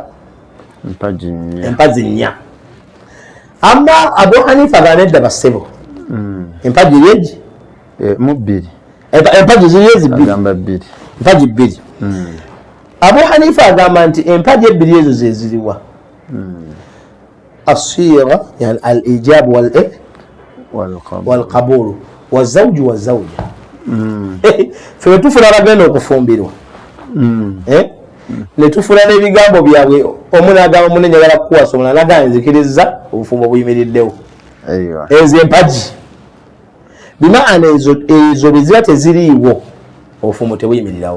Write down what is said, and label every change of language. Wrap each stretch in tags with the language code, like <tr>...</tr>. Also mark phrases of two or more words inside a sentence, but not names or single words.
<lg>Empagi nnya. Amma Abu Hanifa agamba bassebo empagi yeegi mu bbiri, empagi ziri ezibbiri, empagi bbiri. Abu Hanifa agamba nti empagi ebbiri ezo ze ziriwa asira yani</lg> <ar>الإيجاب والقبول والزوج والزوجة.</ar> <lg>Ffe tufuna abagenda okufumbirwa ne tufuna n'ebigambo byabwe, omu n'agamba munne njagala kukuwasa, omulala n'agamba nzikiriza obufumbo buyimiriddewo. Ezo empagi bimaana ezo beziba teziriiwo obufumbo tebuyimirirawo.</lg>